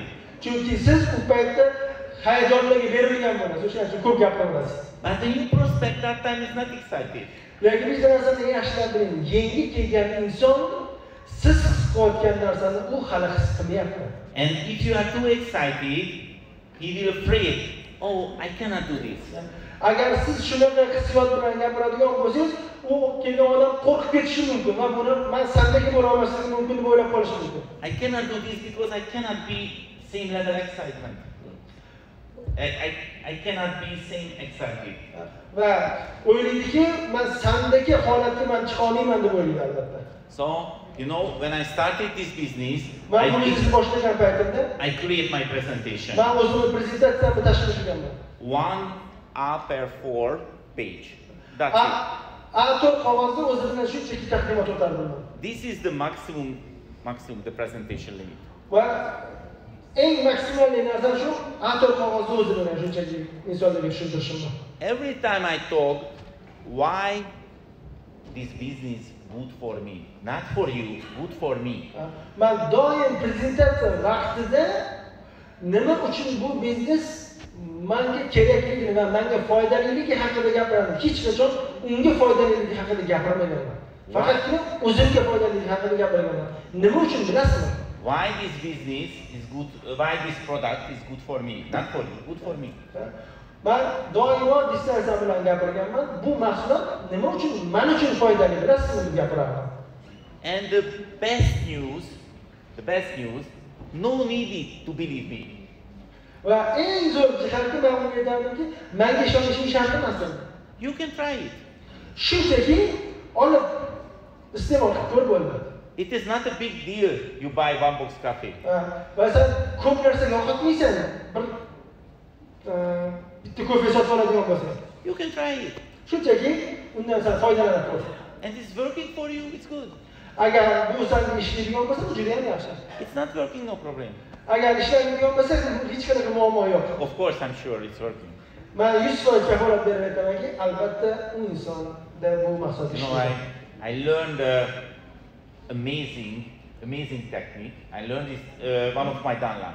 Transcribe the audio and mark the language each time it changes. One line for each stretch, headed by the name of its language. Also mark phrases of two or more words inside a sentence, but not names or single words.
Uzbek: Chunki siz u paytda hayajonlarga berilgan bo'lasiz, o'shaning uchun ko'p gapiraverasiz.
English: But the new prospect that time is not excited.
Uzbek: Lekin biz narsani yaxshilab biling, yangi kelgan inson siz his qilayotgan narsani u hali his qilmayapti.
English: And if you are too excited, he will afraid. Oh, I cannot do this.
Uzbek: Agar siz shunaqa hissiyot bilan gapiradigan bo'lsangiz, u kelgan odam qo'rqib ketishi mumkin va buni men sandagi bo'la olmasligim mumkin deb o'ylab qolishi mumkin.
English: I cannot do this because I cannot be same level excitement. I cannot be same exactly.
Uzbek: Va o'ylaydiki, men sandagi holatga men chiqa olmayman deb o'ylaydi albatta.
English: So, you know, when I started this business,
Uzbek: Men bu biznesni boshlagan paytimda
English: I create my presentation.
Uzbek: men o'zimni prezentatsiyamni tashkil qilganman.
English: 1A/4 page. That's it.
Uzbek: A4 qog'ozda o'zi bilan shunchaki taqdimot o'tardim.
English: This is the maximum the presentation limit.
Uzbek: Va eng maksimal narsa shu, A4 qog'ozda o'zi bilan shunchaki insonlarga tushuntirishim.
English: Every time I talk, why this business good for me, not for you, good for me.
Uzbek: Men doim prezentatsiya vaqtida nima uchun bu biznes menga kerakligi va menga foydaliligi haqida gapiraman. Hech qachon unga foydaliligi haqida gapirmayman. Faqatgina o'zimga foydaliligi haqida gapiraman. Nima uchun bilasizmi?
English: Why this business is good, why this product is good for me, not for you, good for me.
Uzbek: Men doimo distansiya bilan gapirganman. Bu mahsulot nima uchun men uchun foydali bilasizmi deb gapiraman.
English: And the best news, no need to believe me.
Uzbek: Va eng zo'r jihati men unga aytadimki, menga ishonishing shart emas.
English: You can try it.
Uzbek: Shunchaki olib iste'mol qilib ko'r bo'ldi.
English: It is not a big deal you buy one box coffee.
Uzbek: Va sen ko'p narsa yoqmaysan. Bitta kofe sotib oladigan bo'lsang.
English: You can try it.
Uzbek: Shunchaki undan sen foydalanib ko'r.
English: And it's working for you, it's good.
Uzbek: Agar bu senga ishlaydigan bo'lsa, juda ham yaxshi.
English: It's not working, no problem.
Uzbek: Agar ishlaydigan bo'lsa, hech qanaqa muammo yo'q.
English: Of course, I'm sure it's working.
Uzbek: Men 100% kafolat berib aytamanki, albatta u insonda bu maqsad ishlaydi.
English: I learned amazing technique. I learned this one of my downline.